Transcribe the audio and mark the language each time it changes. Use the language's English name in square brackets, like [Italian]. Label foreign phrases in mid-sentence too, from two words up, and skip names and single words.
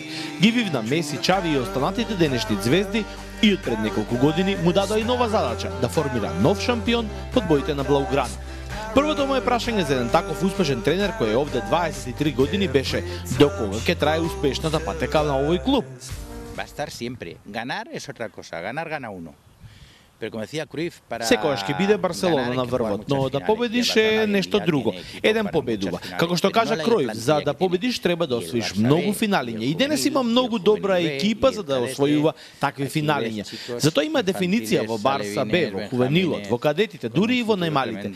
[Macedonian] Ги вивна Меси, Чави и останатите денешни звезди и од пред неколку години му дадоа и нова задача да формира нов шампион под боите на Блауграна. Првото моје прашање за еден таков успешен тренер кој е овде 23 години беше докога ќе трае успешната патека на овој клуб. [Spanish] Va a estar siempre. Ganar es otra cosa. Ganar gana uno. Pero como decía Cruyff, para [Macedonian] Секогаш ќе биде Барселона на врвот, но да победиш е нешто друго. Еден победува. Како што кажа Кројф, за да победиш треба да освоиш многу финалиња. И денес има многу добра екипа за да освојува такви финалиња. Затоа има дефиниција во Барса Б, во Хувенилот, во кадетите, дури и во најмалите.